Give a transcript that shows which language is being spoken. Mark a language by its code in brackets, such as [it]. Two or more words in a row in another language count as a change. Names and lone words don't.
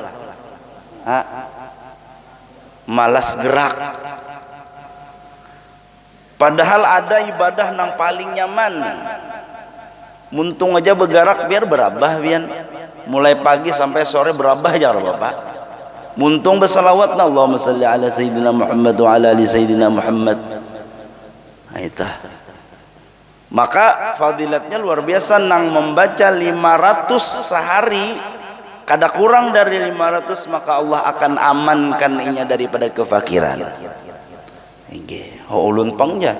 [bjn] Malas gerak. Padahal ada ibadah nang paling nyaman. Muntung aja bergerak biar berabah bian. Mulai pagi sampai sore berabah aja Bapak. Muntung bersalawat [ar] اللهم صل على سيدنا محمد وعلى آل سيدنا محمد. [bjn] Aitah. Maka fadilatnya luar biasa, nang membaca 500 sehari, kada kurang dari 500, maka Allah akan amankan inya daripada kefakiran. Nggih, ulun pangja.